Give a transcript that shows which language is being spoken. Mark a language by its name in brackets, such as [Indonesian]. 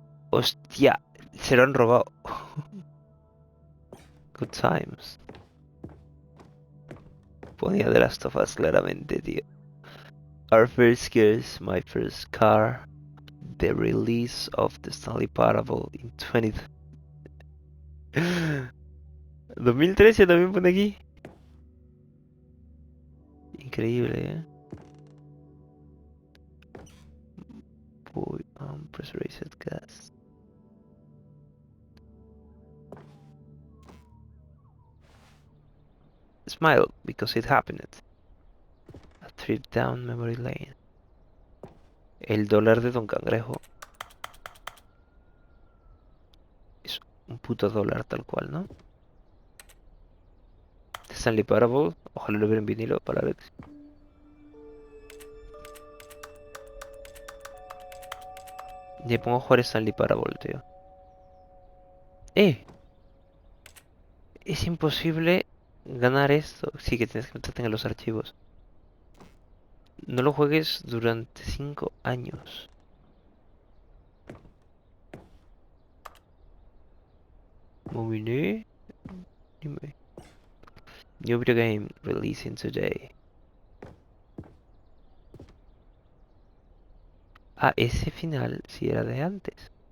[Spanish] Hostia. Se lo han robado. [English] Good times. [Spanish] Ponía The Last of Us claramente, tío. [English] Our first girls, my first car. The release of the Stanley Parable in 2013 [Spanish] también pone aquí. Increíble, ¿eh? [English] Pressurized gas. Smile because it happened. A trip down memory lane. [Spanish] El dólar de Don Cangrejo. Es un puto dólar tal cual, ¿no? Stanley Parable. Ojalá lo hubiera en vinilo para Alex. Le pongo a jugar Stanley Parable, tío. Es imposible ganar esto, sí que tienes que meterte en los archivos. No lo juegues durante 5 años. [English] Movie Dime. New video game releasing today. [Spanish] Ah, ese final sí era de antes.